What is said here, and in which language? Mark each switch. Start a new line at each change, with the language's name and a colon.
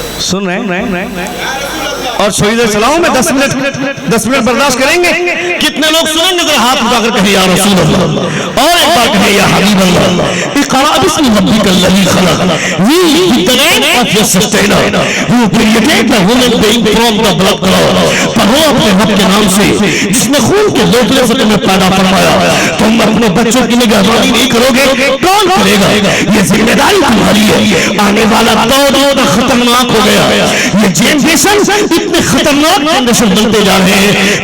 Urdu: سن رہے ہیں؟ اور سوئیدہ چلاؤں میں 10 منٹ برداشت کریں گے. کتنے لوگ سنیں گے؟ ذرا ہاتھ اٹھا کر کہیں یا رسول اللہ، اور ایک بار کہیں یا حبیب اللہ.
Arabic: اقرأ بسم ربک الذی خلق.
English: Read the name of your sustainer who created the woman being from the blood clot.
Urdu: پڑھو اپنے رب کے نام سے جس نے خون کے لوٹلے سے تمہیں پیدا فرمایا. تم اپنے بچوں کی نگہبانی نہیں کرو گے کون کرے گا؟ یہ ذمہ داری تمہاری ہے. آنے والا دور خطرناک ہو گیا. یہ جنریشن اتنے خطرناک جنریشن بنتے جا رہے ہیں.